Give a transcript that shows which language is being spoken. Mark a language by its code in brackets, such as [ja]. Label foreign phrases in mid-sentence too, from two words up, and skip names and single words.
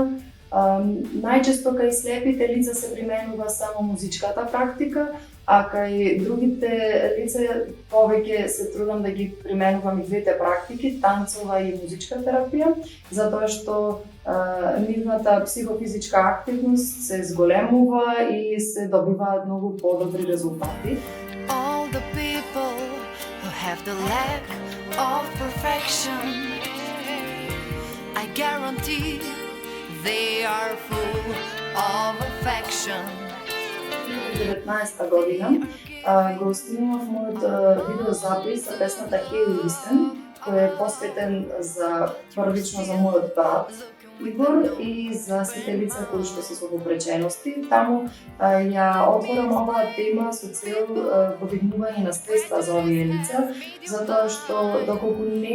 [mk] Најчесто кај слепите лица се применува само музичката практика, а кај другите лица повеќе се трудам да ги применувам и двете практики, танцова и музичка терапија, затоа што нивната психофизичка активност се зголемува и се добиваат многу подобри резултати. [en] All the people who have the lack of perfection, I guarantee they are full of affection. [mk] 2019 година го снимав мојот видеозапис за песната Heavy Listen, кој е посветен првично за мојот брат Игор и за сите лица кои што се со попречености. Таму ја отворам оваа тема со цел подигнување на свеста за овие лица, затоа што доколку не